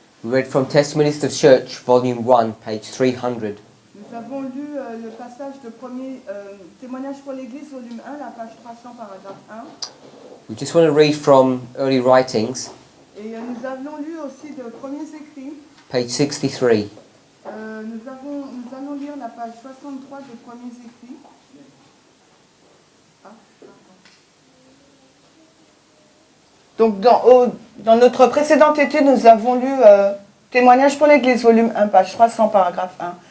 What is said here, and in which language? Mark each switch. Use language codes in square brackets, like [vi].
[en] we read from Testimonies of Church, Volume 1, page 300. [fr] nous avons lu le passage de premier témoignage pour l'Église, volume 1, la page 300, paragraphe 1. [en] We just want to read from early writings, [fr] Et nous avons lu aussi de premiers écrits. [en] page 63. [fr] Nous allons lire la page 63 des premiers écrits. Donc dans notre précédente étude, nous avons lu Témoignage pour l'Église, volume 1, page 300, paragraphe 1.